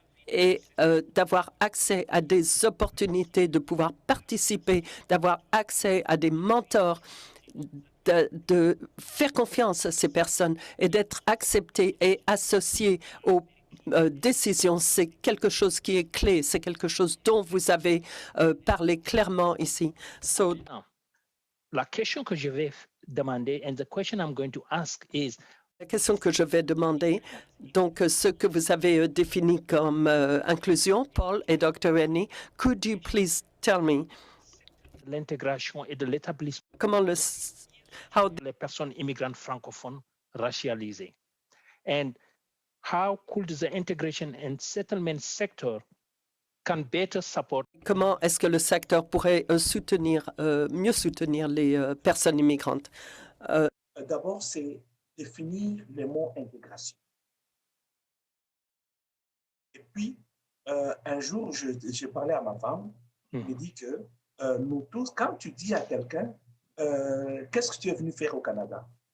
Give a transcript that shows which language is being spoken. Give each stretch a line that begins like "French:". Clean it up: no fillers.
French: Et d'avoir accès à des opportunités, de pouvoir participer, d'avoir accès à des mentors, de faire confiance à ces personnes et d'être accepté et associé aux décisions, c'est quelque chose qui est clé, c'est quelque chose dont vous avez parlé clairement ici.
English: So,
French: La question que je vais demander,
English: and the question I'm going to ask is,
French: la question que je vais demander, donc ce que vous avez défini comme inclusion, Paul et Dr.
English: Annie, could you please tell me
French: l'intégration et de l'établissement comment les personnes immigrantes francophones racialisées.
English: And how could the integration and settlement sector can better support
French: comment est-ce que le secteur pourrait mieux soutenir les personnes immigrantes? D'abord, c'est définir le mot intégration. Et puis, un jour, j'ai parlé à ma femme, elle me dit que nous tous, quand tu dis à quelqu'un, qu'est-ce que tu es venu faire au Canada?